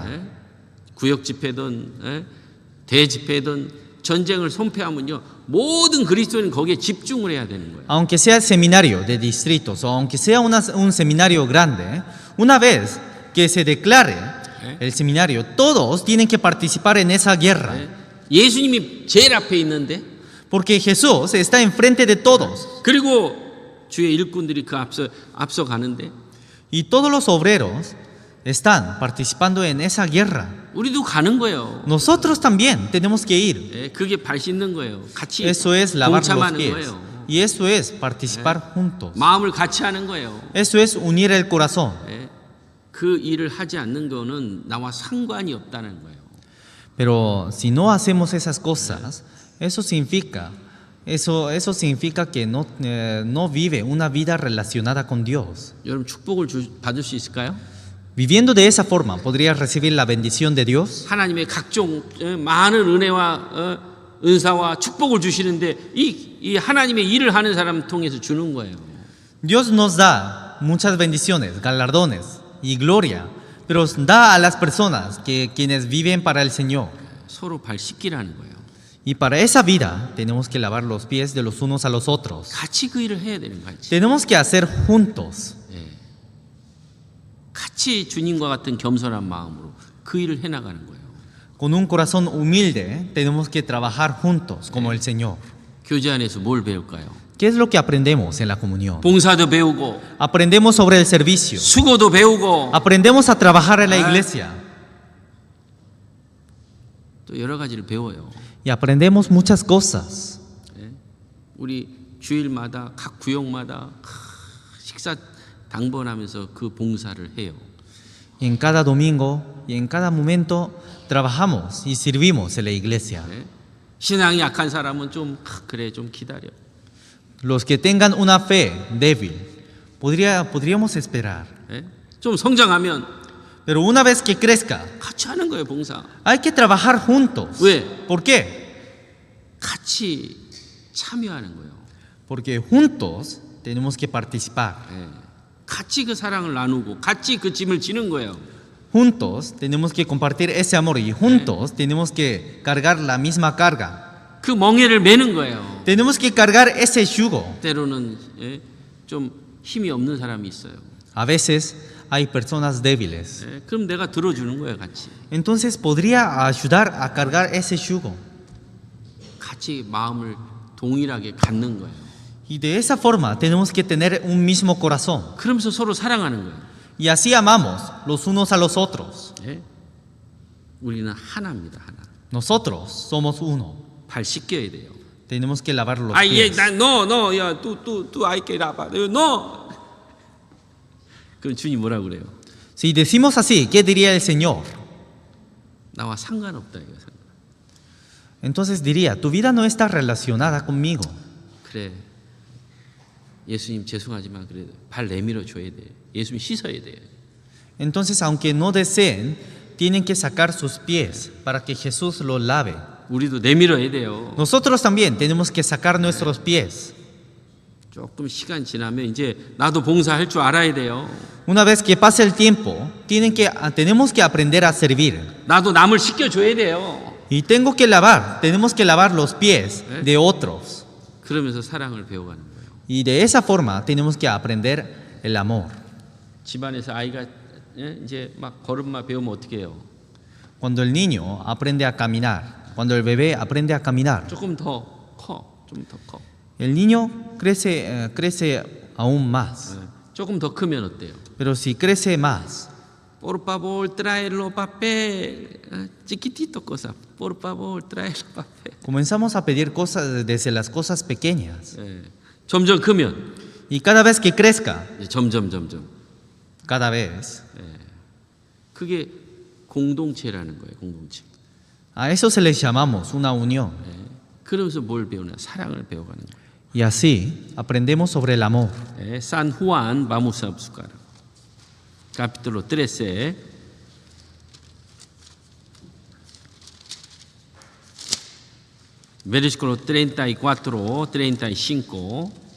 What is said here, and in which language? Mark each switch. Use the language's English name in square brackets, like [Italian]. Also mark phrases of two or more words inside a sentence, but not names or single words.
[Korean] 구역 집회든 대집회든 전쟁을 선포하면요 모든 그리스도인은 거기에 집중을 해야 되는 거예요. [Spanish] Aunque sea el seminario de distritos o aunque sea un seminario grande, una vez que se declare el seminario, todos tienen que participar en esa guerra. [Korean] 예수님이 제일 앞에 있는데 [Spanish] Porque Jesús está enfrente de todos. [Korean] 그리고 주의 일꾼들이 그 앞서 가는데 [Spanish] Y todos los obreros están participando en esa guerra. [Korean] 우리도 가는 거예요. [Spanish] Nosotros también tenemos que ir. [Korean] 예, 그게 발 씻는 거예요. 같이 [Spanish] Eso es lavar los [Korean] 동참하는 [Spanish] pies. [Korean] 거예요. [Spanish] Y eso es participar juntos. [Korean] 마음을 같이 하는 거예요. [Spanish] Eso es unir el corazón. [Korean] 예, 그 일을 하지 않는 거는 나와 상관이 없다는 거예요. [Spanish] Pero si no hacemos esas cosas, eso significa que no vive una vida relacionada con Dios. [Korean] 여러분 축복을 받을 수 있을까요? [Spanish] Viviendo de esa forma, ¿podrías recibir la bendición de Dios? [Korean] 하나님의 각종 많은 은혜와 은사와 축복을 주시는데 이 하나님의 일을 하는 사람 통해서 주는 거예요. [Spanish] Dios nos da muchas bendiciones, galardones y gloria, pero da a las personas quienes viven para el Señor. [Korean] 서로 발 씻기라는 거예요. [Spanish] Y para esa vida tenemos que lavar los pies de los unos a los otros. [Korean] 같이 그 일을 해야 되는 거예요. [Spanish] Tenemos que hacer juntos. [Korean] 같이 주님과 같은 겸손한 마음으로 그 일을 해나가는 거예요. [Spanish] Con un corazón humilde tenemos que trabajar juntos como el Señor. [Korean] 교제 안에서 뭘 배울까요? [Spanish] ¿Qué es lo que aprendemos en la comunión? [Korean] 봉사도 배우고 [Spanish] Aprendemos sobre el servicio. [Korean] 수고도 배우고 [Spanish] Aprendemos a trabajar en la iglesia. [Korean] 또 여러 가지를 배워요. [Spanish] Y aprendemos muchas cosas. [Korean] 우리 주일마다 각 구역마다 식사 당번하면서 그 봉사를 해요. [Spanish] Y en cada domingo y en cada momento trabajamos y servimos en la iglesia. [Korean] 신앙이 약한 사람은 좀 그래 좀 기다려. [Spanish] Los que tengan una fe débil, podríamos esperar. [Korean] 좀 성장하면 [Spanish] Pero una vez que crezca, [Korean] 같이 하는 거예요, 봉사. [Spanish] hay que trabajar juntos. [Korean] 왜? [Spanish] ¿Por qué? [Korean] 같이 참여하는 거예요. [Spanish] Porque juntos tenemos que participar. [Korean] 같이 그 사랑을 나누고 같이 그 짐을 지는 거예요. [Spanish] Juntos tenemos que compartir ese amor y juntos tenemos que cargar la misma carga. [Korean] 그 멍에를 매는 거예요. [Spanish] Tenemos que cargar ese yugo. [Korean] 때로는 좀 힘이 없는 사람이 있어요. [Spanish] A veces hay personas débiles. [Korean] 그럼 내가 들어주는 거예요, 같이. [Spanish] Entonces podría ayudar a cargar ese yugo. [Korean] 같이 마음을 동일하게 갖는 거예요. [Spanish] Y de esa forma tenemos que tener un mismo corazón. [Korean] 그러면서 서로 사랑하는 거예요. [Spanish] Y así amamos los unos a los otros. [Korean] 예? 우리는 하나입니다, 하나. [Spanish] Nosotros somos uno. [Korean] 발 씻겨야 돼요. [Spanish] Tenemos que lavar los [Korean] 예, [Spanish] pies. no, 야, tú hay que lavar, no. [Korean] 그럼 주님 뭐라 그래요? [Spanish] Si decimos así, ¿qué diría el Señor? [Korean] 나와 상관없다 이거. [Spanish] Entonces diría, tu vida no está relacionada conmigo. [Korean] 그래. 예수님 죄송하지만 그래 발 내밀어 줘야 돼. 예수님 씻어야 돼. [Spanish] Entonces, aunque no deseen, tienen que sacar sus pies para que Jesús los lave. [Korean] 우리도 내밀어야 돼요. [Spanish] Nosotros también tenemos que sacar nuestros pies. [Korean] 조금 시간 지나면 이제 나도 봉사할 줄 알아야 돼요. [Spanish] Una vez que pase el tiempo, tenemos que aprender a servir. [Korean] 나도 남을 씻겨 줘야 돼요. [Spanish] Y tenemos que lavar los pies de otros. [Korean] 그러면서 사랑을 배워가는 거예요. [Spanish] Y de esa forma tenemos que aprender el amor. [Korean] 집안에서 아이가 이제 막 걸음마 배우면 어떻게 해요? [Spanish] Cuando el niño aprende a caminar, cuando el bebé aprende a caminar, [Korean] 조금 더 커, 좀 더 커. [Spanish] el niño crece aún más. [Korean] 조금 더 크면 어때요? [Spanish] Pero si crece más, Por favor, tráelo papel. Chiquitito cosa. Por favor, tráelo papel. comenzamos a pedir cosas desde las cosas pequeñas. [Korean] 점점 크면 [Spanish] Y cada vez que crezca, [Korean] 이제 점점. [Spanish] cada vez, [Korean] 그게 공동체라는 거예요. 공동체. [Spanish] a eso se les llamamos una unión. [Korean] 그러면서 뭘 배우냐? 사랑을 배워가는 거예요. [Spanish] Y así aprendemos sobre el amor. San Juan, vamos a buscar. Capítulo 13. Versículo 34, 35.